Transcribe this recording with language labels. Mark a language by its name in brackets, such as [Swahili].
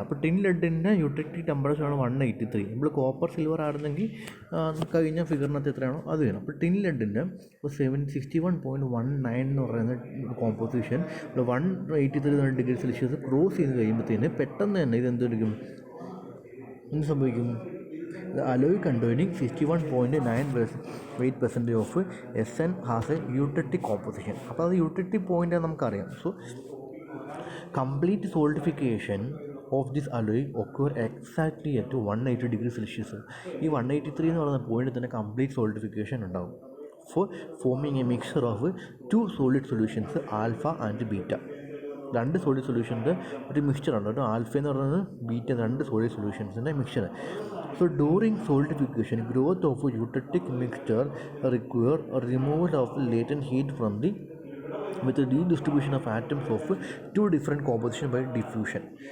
[Malayalam] അപ്പോൾ tin ലെഡിൻ്റെ utility ടെമ്പറേച്ചറാണ് 183. നമ്മൾ copper silver ആയിരുന്നെങ്കിൽ കഴിഞ്ഞ ഫിഗറിനകത്ത് എത്രയാണോ അത് വേണം. അപ്പോൾ ടിൻ ലെഡിൻ്റെ 61.19 എന്ന് പറയുന്ന കോമ്പോസിഷൻ 183 ഡിഗ്രി സെൽഷ്യസ് ക്രോസ് ചെയ്ത് കഴിയുമ്പോഴത്തേന് പെട്ടെന്ന് തന്നെ ഇത് എന്തെടുക്കും? എന്ത് സംഭവിക്കും? [English] alloy containing 61.98% of SN has a eutectic composition. [Malayalam] അപ്പോൾ അത് യൂട്ടിലിറ്റി പോയിൻ്റ് നമുക്കറിയാം. [English] So complete solidification of this alloy occur exactly at 180 degree Celsius. [Malayalam] ഈ 183 എന്ന് പറയുന്ന പോയിന്റ് തന്നെ [English] complete solidification [Malayalam] ഉണ്ടാകും [English] for forming a mixture of two solid solutions alpha and beta. [Malayalam] രണ്ട് solid സൊല്യൂഷൻ്റെ ഒരു മിക്സ്ചറാണ് കേട്ടോ. ആൽഫ എന്ന് പറയുന്നത് ബീറ്റ, രണ്ട് solid സൊല്യൂഷൻസിൻ്റെ mixture. [English] So during solidification growth of eutectic mixture require removal of latent heat from the with redistribution of atoms of two different composition by diffusion.